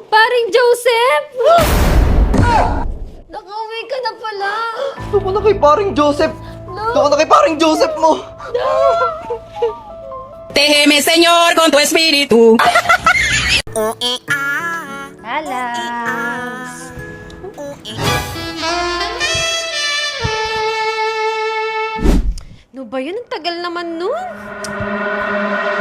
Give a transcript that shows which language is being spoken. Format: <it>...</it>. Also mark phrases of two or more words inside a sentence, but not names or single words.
<tl>Paring Joseph? Nakauwi ka na pala. Doon ko na kay paring Joseph. Doon ko na kay paring Joseph mo.</tl> <es>Déjeme, Señor, con tu espíritu.</es> <tl>Alas. No ba yun? Ang tagal naman nun.</tl>